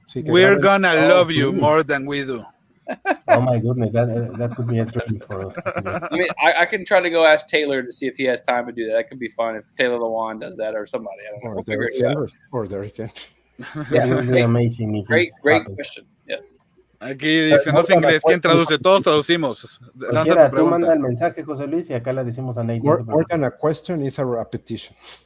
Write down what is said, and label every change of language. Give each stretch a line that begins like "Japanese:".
English: We're gonna love you more than we do. Oh my goodness, that could be a dream for us. I mean, I can try to go ask Taylor to see if he has time to do that. That could be fun if Taylor Lewan does that or somebody. I don't know. Or Derrick Henry. Yeah, it would be amazing. Great question. Yes.
Spanish: Aquí dice, no sé inglés, ¿quién traduce? Todos traducimos. Tú manda el mensaje, José Luis, y acá le decimos a Nate.
English: More than a question is a repetition.